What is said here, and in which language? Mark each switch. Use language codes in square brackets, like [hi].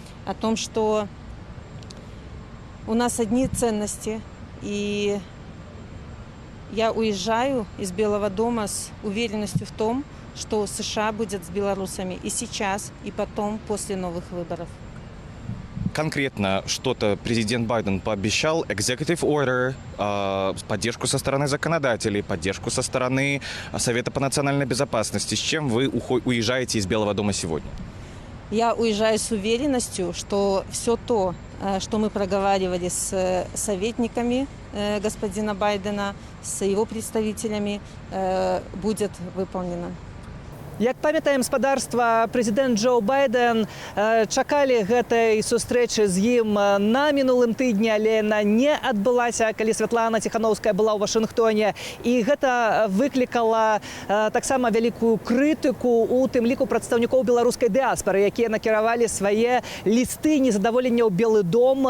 [ru] О том, что у нас одни ценности. И я уезжаю из Белого дома с уверенностью в том, что США будет с белорусами и сейчас, и потом, после новых выборов. Конкретно что-то президент Байден пообещал? Executive order, поддержку со стороны законодателей, поддержку со стороны Совета по национальной безопасности. С чем вы уезжаете из Белого дома сегодня? Я уезжаю с уверенностью, что все то, что мы проговаривали с советниками господина Байдена, с его представителями, будет выполнено. [be] Як памятаем, спадарства, прэзідэнт Джо Байден чакалі гэтай сустрэчы з ім на мінулым тыдні, але яна не адбылася, калі Святлана Ціхановская была ў Вашынгтоне. І гэта выклікала таксама вялікую крытыку, у тым ліку прадстаўнікоў беларускай дыаспары, якія накіравалі свае лісты незадаволення ў Белы дом.